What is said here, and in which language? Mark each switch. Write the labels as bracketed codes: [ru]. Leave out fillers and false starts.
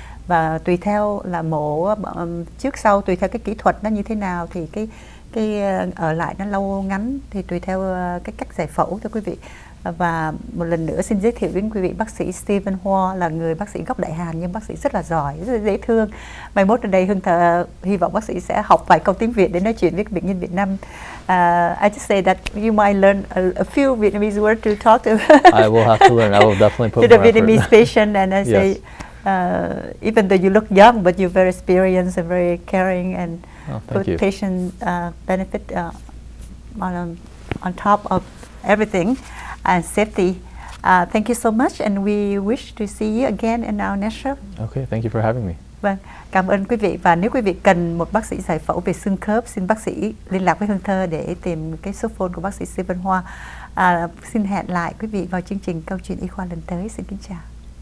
[vi] Và tùy theo là mổ trước sau, tùy theo cái kỹ thuật nó như thế nào, thì cái ở lại nó lâu ngắn thì tùy theo cái cách giải phẫu thưa quý vị. Và một lần nữa xin giới thiệu đến quý vị bác sĩ Stephen Hoa là người bác sĩ gốc Đại Hàn, nhưng bác sĩ rất là giỏi, rất là dễ thương. Mai mốt ở đây Hương Thơ hy vọng bác sĩ sẽ học vài câu tiếng Việt để nói chuyện với bệnh nhân Việt Nam. [en] I just say that you might learn a few Vietnamese words to talk to. I will have to learn. I will definitely put to the Vietnamese patient, and I yes. say, even though you look young, but you're very experienced and very caring, and put patient benefit on top of everything. And safety. Thank you so much, and we wish to see you again in our next show. Okay, thank you for having me. [vi] Vâng, cảm ơn quý vị. Và nếu quý vị cần một bác sĩ giải phẫu về xương khớp, xin bác sĩ liên lạc với Hương Thơ để tìm cái số phone của bác sĩ Stephen Hoa. Xin hẹn lại quý vị vào chương trình Câu chuyện y khoa lần tới. Xin kính chào.